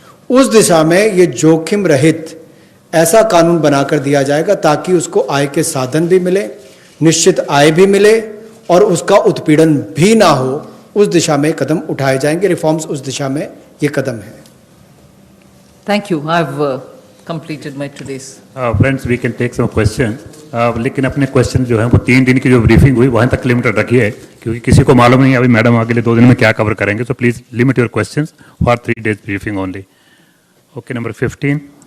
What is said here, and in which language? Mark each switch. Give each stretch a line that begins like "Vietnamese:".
Hindi: उस दिशा में ये जोखिम रहित ऐसा कानून बनाकर दिया जाएगा ताकि उसको आय के साधन भी मिले, निश्चित आय भी मिले और उसका उत्पीड़न भी ना हो। उस दिशा में कदम उठाए जाएंगे, रिफॉर्म्स उस दिशा में ये कदम है।
English: Thank you. I've completed my today's. Friends we can take some question,
Hindi: लेकिन अपने क्वेश्चन जो है वो 3 दिन की जो ब्रीफिंग हुई वहाँ तक लिमिटेड रखिए, क्योंकि किसी को मालूम नहीं अभी मैडम अगले 2 दिन में क्या कवर करेंगे,
English: so please limit your questions for 3 days briefing only. Okay, number 15.